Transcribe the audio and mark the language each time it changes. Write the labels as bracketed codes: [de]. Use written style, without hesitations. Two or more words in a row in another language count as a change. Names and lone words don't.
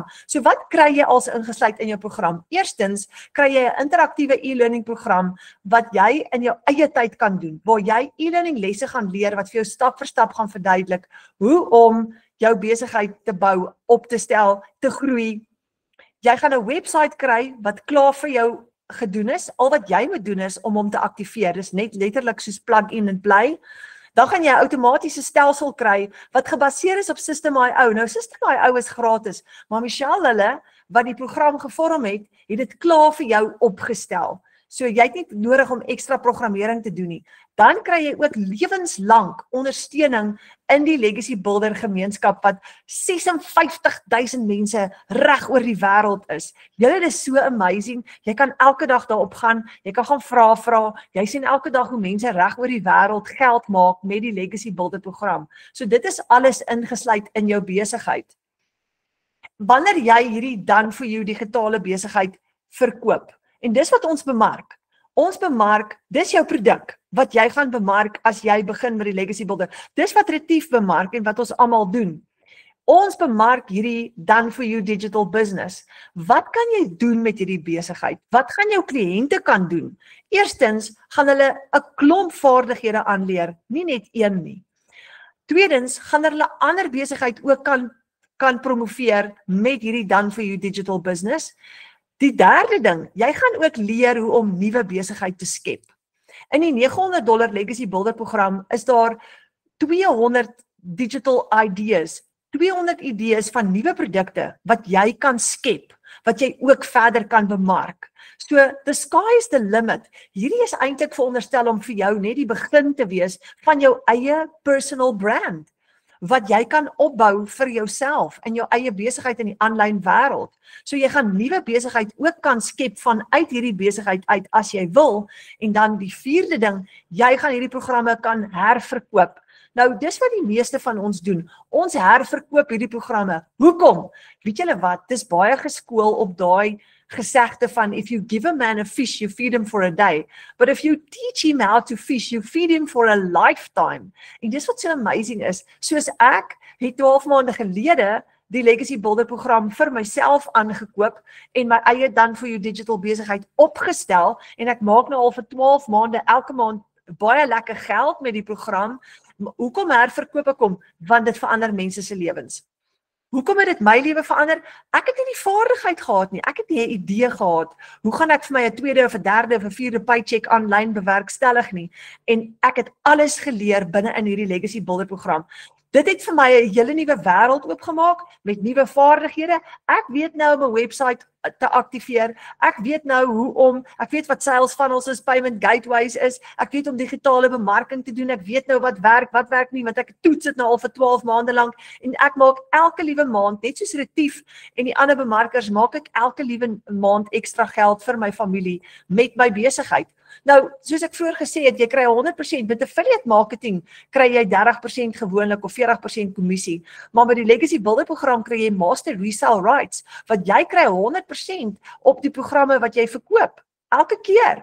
[af] So wat kry jy als ingesluit in jou program? Eerstens kry jy 'n interaktiewe e-learning program wat jy in jou eie tyd kan doen, waar jy e-learning lesse gaan leer wat vir jou stap vir stap gaan verduidelik hoe om jou besigheid te bou, op te stel, te groei. Jy gaan 'n webwerf kry wat klaar vir jou gedoen is. Al wat jy moet doen is om hom te aktiveer. Dis net letterlik soos [en] plug in and play. [af] Dan gaan jy 'n outomatiese stelsel kry wat gebaseer is op System.io. Nou System.io is gratis, maar Michelle hulle wat die program gevorm het dit klaar vir jou opgestel. So jy het nie nodig om ekstra programmering te doen nie. Dan kry jy ook lewenslank ondersteuning in die Legacy Builder gemeenskap wat 56,000 mense reg oor die wêreld is. Julle is so amazing. Jy kan elke dag daarop gaan, jy kan gaan vra. Jy sien elke dag hoe mense reg oor die wêreld geld maak met die Legacy Builder program. So dit is alles ingesluit in jou besigheid. Wanneer jy hierdie [en] done for you [af] digitale besigheid verkoop, en dis wat ons bemark. Ons bemark, dis jou produk wat jy gaan bemark as jy begin met die Legacy Builder. Dis wat Retief bemark en wat ons almal doen. Ons bemark hierdie [en] done for you digital business. [af] Wat kan jy doen met hierdie besigheid? Wat gaan jou kliënte kan doen? Eerstens gaan hulle 'n klomp vaardighede aanleer, nie net een nie. Tweedens gaan hulle ander besigheid ook kan promoveer met hierdie [en] done for you digital business. [af] Die derde ding, jy gaan ook leer hoe om nuwe besigheid te skep. In die $900 Legacy Builder program is daar 200 [en] digital ideas, [af] 200 idees van nuwe produkte wat jy kan skep, wat jy ook verder kan bemark. [en] So, the sky is the limit. [af] Hierdie is eintlik veronderstel om vir jou net die begin te wees van jou eie [en] personal brand, [af] wat jy kan opbou vir jouself in jou eie besigheid in die aanlyn wêreld. So jy gaan nuwe besigheid ook kan skep vanuit hierdie besigheid uit as jy wil. En dan die vierde ding, jy gaan hierdie programme kan herverkoop. Nou, dis wat die meeste van ons doen. Ons herverkoop hierdie programme. Hoekom? Weet julle wat? Dis baie geskool op daai gesegde van [en] if you give a man a fish, you feed him for a day. But if you teach him how to fish, you feed him for a lifetime. [af] En dis wat so amazing is. Soos ek het 12 maande gelede die Legacy Builder program vir myself aangekoop en my eie [en] done for you digital [af] besigheid opgestel en ek maak nou al vir 12 maande elke maand baie lekker geld met die program Hoekom herverkoop ek hom? Want dit verander mense se lewens. Hoekom het dit my lewe verander? Ek het nie die vaardigheid gehad nie. Ek het nie 'n idee gehad. Hoe gaan ek vir my 'n tweede of 'n derde of 'n vierde paycheck aanlyn bewerkstellig nie? En ek het alles geleer binne in hierdie Legacy Builder program. Dit het vir my 'n hele nuwe wêreld oopgemaak met nuwe vaardighede. Ek weet nou om 'n webwerf te aktiveer. Ek weet nou ek weet wat [en] sales funnels [af] is, [en] payment gateways [af] is. Ek weet om digitale bemarking te doen. Ek weet nou wat werk nie, want ek toets dit nou al vir 12 maande lank en ek maak elke liewe maand, net soos Retief en die ander bemarkers, maak ek elke liewe maand ekstra geld vir my familie met my besigheid. Nou, soos ek vroeër gesê het, jy kry 100% met [en] affiliate marketing, [af] kry jy 30% gewoonlik of 40% kommissie, maar met die Legacy Builder program kry jy [en] master resale rights, [af] wat jy kry 100% op die programme wat jy verkoop, elke keer.